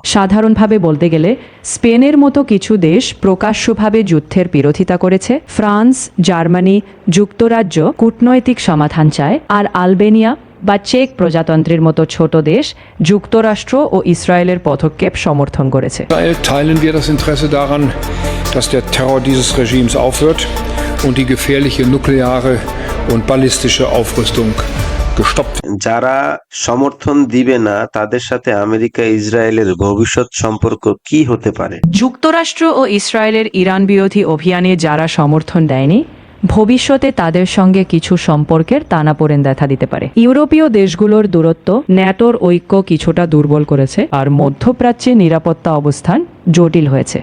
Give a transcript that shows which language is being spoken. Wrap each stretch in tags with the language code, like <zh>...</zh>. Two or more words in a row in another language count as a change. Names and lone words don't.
<bn>সাধারণভাবে বলতে গেলে স্পেনের মতো কিছু দেশ প্রকাশ্যভাবে যুদ্ধের বিরোধিতা করেছে। ফ্রান্স, জার্মানি, যুক্তরাজ্য কূটনৈতিক সমাধান চায়, আর আলবেনিয়া বা চেক প্রজাতন্ত্রের মতো ছোট দেশ যুক্তরাষ্ট্র ও ইসরায়েলের পদক্ষেপ সমর্থন করেছে।</bn> <de>Teilen wir das Interesse daran, dass der Terror dieses Regimes aufhört und die gefährliche nukleare und ballistische Aufrüstung gestoppt wird.</de> <bn>যারা সমর্থন দিবে না তাদের সাথে আমেরিকা ইসরায়েলের ভবিষ্যৎ সম্পর্ক কি হতে পারে? যুক্তরাষ্ট্র ও ইসরায়েলের ইরান বিরোধী অভিযানে যারা সমর্থন দেয়নি, ভবিষ্যতে তাদের সঙ্গে কিছু সম্পর্কের টানাপোড়েন দেখা দিতে পারে। ইউরোপীয় দেশগুলোর দূরত্ব ন্যাটোর ঐক্য কিছুটা দুর্বল করেছে, আর মধ্যপ্রাচ্যে নিরাপত্তা অবস্থান জটিল হয়েছে।</bn>